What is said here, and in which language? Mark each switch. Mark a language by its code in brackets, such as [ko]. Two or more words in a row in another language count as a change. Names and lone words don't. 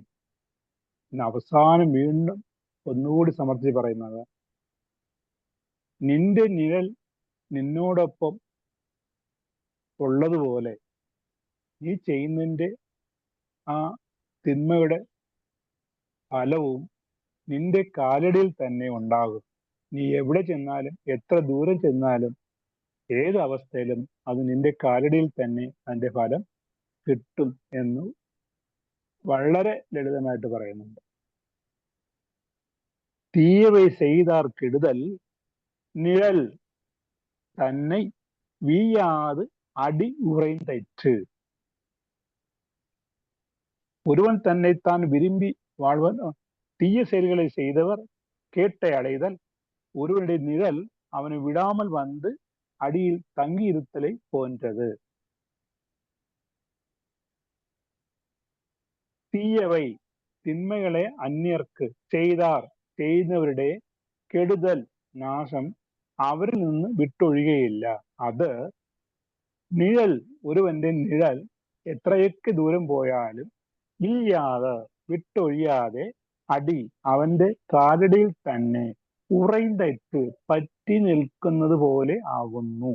[ml] പിന്നെ അവസാനം വീണ്ടും ഒന്നുകൂടി സമർത്ഥിച്ച് പറയുന്നത്, നിന്റെ നിഴൽ നിന്നോടൊപ്പം ഉള്ളതുപോലെ നീ ചെയ്യുന്നതിൻ്റെ ആ തിന്മയുടെ ഫലവും നിന്റെ കാലടിയിൽ തന്നെ ഉണ്ടാകും. നീ എവിടെ ചെന്നാലും എത്ര ദൂരം ചെന്നാലും ഏത് അവസ്ഥയിലും അത് നിന്റെ കാലടിയിൽ തന്നെ അതിൻ്റെ ഫലം കിട്ടും എന്ന് വളരെ ലളിതമായിട്ട് പറയുന്നുണ്ട്. [ta] தீயவை செய்தார் கெடுதல் நிழல் தன்னை வீயாது அடி உறைந்தற்று. ஒருவன் தன்னைத்தான் விரும்பி வாழ்வன் தீய செயல்களை செய்தவர் கேட்டை அடைதல் ஒருவனுடைய நிழல் அவனை விடாமல் வந்து அடியில் தங்கி இருத்தலை போன்றது. [ml] தீயவை തിന്മകളെ അന്യർക്ക് ചെയ്താർ ചെയ്യുന്നവരുടെ കെടുതൽ നാശം അവരിൽ നിന്ന് വിട്ടൊഴിയുകയില്ല. അത് നിഴൽ ഒരുവന്റെ നിഴൽ എത്രയൊക്കെ ദൂരം പോയാലും ഇല്ലാതെ വിട്ടൊഴിയാതെ അടി അവന്റെ കാലടിയിൽ തന്നെ ഉറൈന്തറ്റ് പറ്റി നിൽക്കുന്നത് പോലെ ആകുന്നു.